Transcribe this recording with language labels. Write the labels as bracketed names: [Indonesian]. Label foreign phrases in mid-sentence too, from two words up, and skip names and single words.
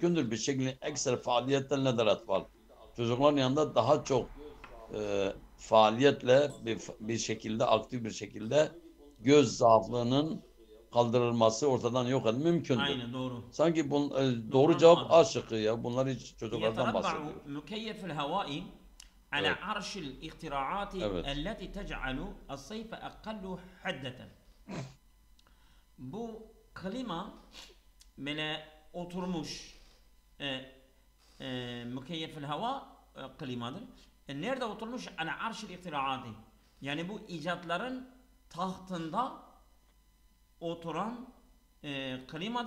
[Turkish] Bir şekilde ekstra faaliyetten nedir atfal. Çocukların yanında daha çok faaliyetle bir şekilde aktif bir şekilde göz zaaflığının kaldırılması ortadan yok edilmesi mümkündür. Aynen doğru. Sanki Doğru doğru cevap anlamadım. A şıkkı ya. Bunlar hiç çocuklardan [Arabic] يتربع [Turkish] bahsediyor. [Arabic] مكيف الهواء على [Turkish] Evet. [Arabic] عرش الاختراعات [Turkish] Evet. [Arabic] التي تجعل الصيف أقل حدة. [Turkish] Bu klima böyle oturmuş [Arabic] مكيف الهواء [Turkish] klimadır. Nerede oturmuş? [Arabic] على عرش الاختراعات. [Turkish] Yani bu icatların tahtında oturan klimadır.